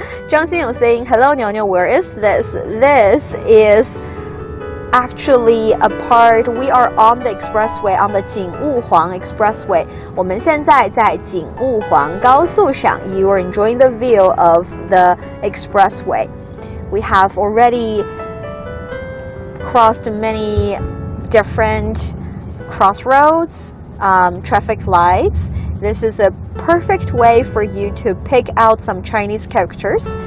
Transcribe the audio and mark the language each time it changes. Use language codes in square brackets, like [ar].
[en] Zhang Xinyu saying, hello Niuniu, where is this? This is actually a part, we are on the expressway, on the Jing-Wu-Huang Expressway. [zh] 我们现在在景务黄高速上. [en] You are enjoying the view of the expressway. We have already crossed many different crossroads, traffic lights. This is a perfect way for you to pick out some Chinese characters.